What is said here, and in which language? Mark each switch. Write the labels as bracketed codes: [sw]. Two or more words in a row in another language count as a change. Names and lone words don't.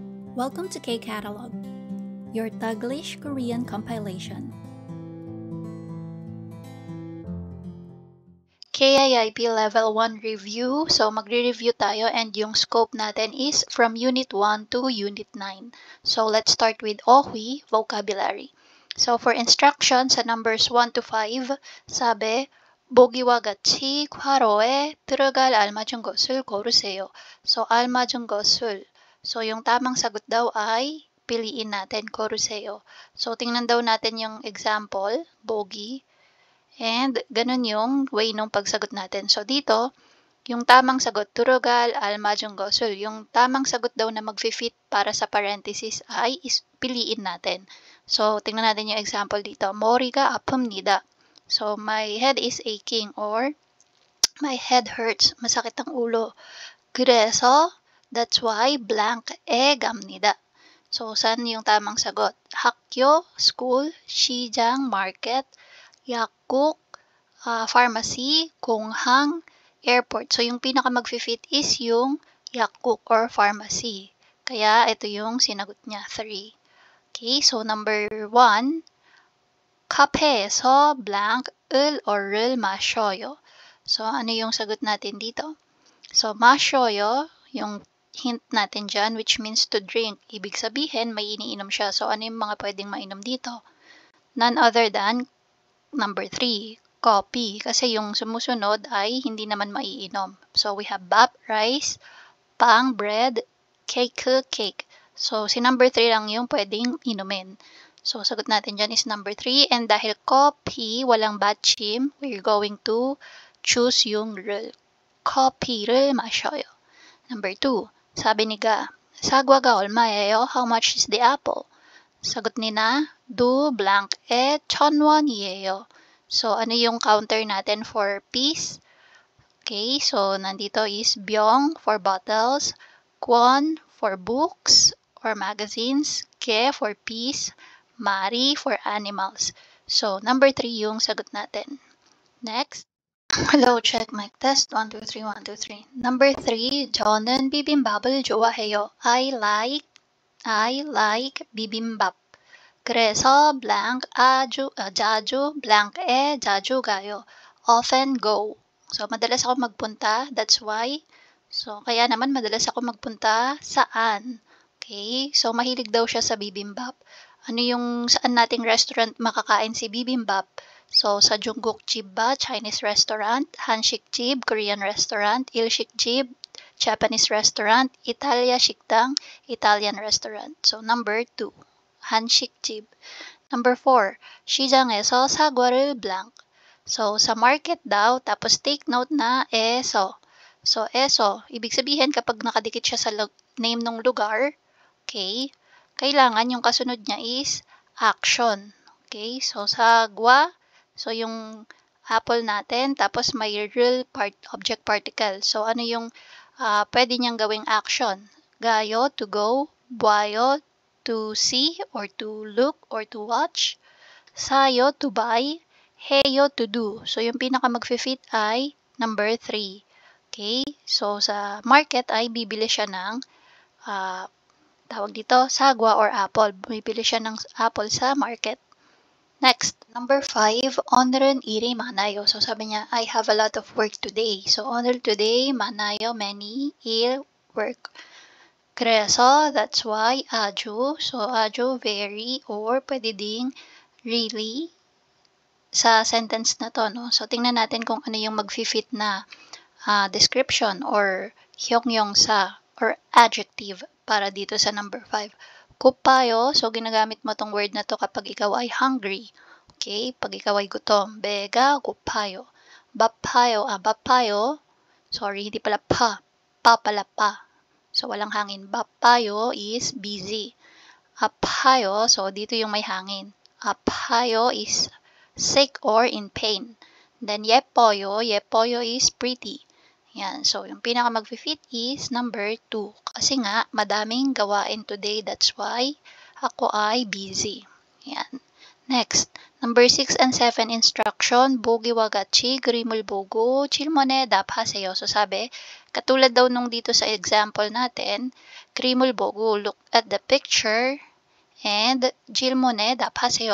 [en] Welcome to K-Catalog, your Taglish Korean compilation. KIIP Level 1 Review. So, [tl] magre-review tayo and yung scope natin [en] is from Unit 1 to Unit 9. So, let's start with OHWI, Vocabulary. So, for instructions sa numbers 1 to 5, sabi, [ko] 보기와 같이 괄호에 들어갈 알맞은 것을 고르세요. So, 알맞은 것을. [tl] So, yung tamang sagot daw ay piliin natin, 고르세요. So, tingnan daw natin yung example, 보기. And ganun yung way nung pagsagot natin. So, dito, yung tamang sagot, [ko] 들어갈 알맞은 것을. [tl] Yung tamang sagot daw na mag-fit para sa parenthesis ay piliin natin. So, tingnan natin yung example dito. [ko] 머리가 아픕니다. [en] So, my head is aching or my head hurts. [tl] Masakit ang ulo. [ko] 그래서, [en] that's why, [ko] blank에 갑니다. [tl] So, saan yung tamang sagot? [ko] 학교, school, 시장, market, 약국, pharmacy, 공항, [en] airport. [tl] So, yung pinaka mag-fit is yung 약국 [en] or pharmacy. [tl] Kaya, ito yung sinagot niya, 3. [en] Okay, so number 1, [ko] 카페에서 blank을 or를 마셔요. [tl] So, ano yung sagot natin dito? So, 마셔요, yung hint natin dyan, [en] which means to drink. [tl] Ibig sabihin, may iniinom siya. So, ano yung mga pwedeng mainom dito? [en] None other than number 3, coffee. [tl] Kasi yung sumusunod ay hindi naman maiinom. [en] So, we have bap, rice, pang, bread, cake, cake. [tl] So, si number 3 lang yung pwedeng inumin. So, sagot natin dyan is number 3. And dahil coffee, walang batchim, [en] we're going to choose yung rule. [ko] 커피를 마셔요. [tl] Number 2, sabi ni Ga, [ko] 사과가 얼마예요? [en] How much is the apple? [tl] Sagot ni na, [ko] 두 blank에 1,000원이에요. [tl] So, ano yung counter natin [en] for piece? Okay, so nandito is byong for bottles, kwon for books or magazines, ke for piece, mari for animals. [tl] So, number 3 yung sagot natin. Next. [en] Hello, check mic test. 1, 2, 3, 1, 2, 3. Number 3, [ko] 저는 비빔밥을 좋아해요. [en] I like bibimbap. [ko] 그래서 blank 자주 blank에 자주 가요. [en] Often go. So, [tl] madalas ako magpunta. [en] That's why. So, [tl] kaya naman madalas ako magpunta saan? [en] Okay? [tl] So, mahilig daw siya sa bibimbap. Ano yung saan nating restaurant makakain si bibimbap? So, sa Jungkookjib ba, [en] Chinese restaurant, Hansikjib, Korean restaurant, Ilsikjib, Japanese restaurant, Italia Shiktang, Italian restaurant. So, number 2, Hansikjib. Number 4, [ko] 시장에서 사과를 blank. [tl] So, sa market daw, tapos [en] take note [tl] na eso. So, eso, ibig sabihin kapag nakadikit siya sa name ng lugar, okay, kailangan yung kasunod niya [en] is action. [tl] Okay, so sagwa, so yung apple natin, tapos may [en] real object particle. [tl] So, ano yung pwede niyang gawing action? [en] Gayo, to go, buayo, to see or to look or to watch, sayo, to buy, heyo, to do. So, [tl] yung pinaka mag-fit ay number 3. [en] Okay? [tl] So, sa market ay bibili siya ng tawag dito, sagwa [en] or apple. [tl] Bibili siya ng apple sa market. [en] Next, number 5, [ko] 오늘은 일이 많아요. [tl] So, sabi niya, [en] I have a lot of work today. So, 오늘 today, 많아요, many, 일, work. [tl] 그래서, [en] that's why, [tl] 아주. So, 아주, very, or pwede ding really sa sentence na to, no? So, tingnan natin kung ano yung mag-fit na description or hyongyong sa [en] or adjective [tl] para dito sa number 5. [ko] 고파요. [tl] So, ginagamit mo tong word na to kapag ikaw ay hungry. Okay? Pag ikaw ay gutom. [ko] 배가 고파요. 바빠요. 바빠요. [tl] Sorry, hindi pala pa. Pa pala pa. So, walang hangin. 바빠요 [en] is busy. [tl] 아파요. So, dito yung may hangin. [en] 아파요 is sick or in pain. Then, [ko] 예뻐요. 예뻐요 [en] is pretty. [tl] Yan. So, yung pinaka mag-fit is number 2. Kasi nga, madaming gawain today. [en] That's why [tl] ako ay busy. Yan. [en] Next, Number 6 and 7 instruction, [ko] 보기와 같이, 그림을 보고, 질문에 답하세요. [tl] So sabi, katulad daw nung dito sa example natin, [ko] 그림을 보고, [en] look at the picture, [tl] and [ko] 질문에 답하세요.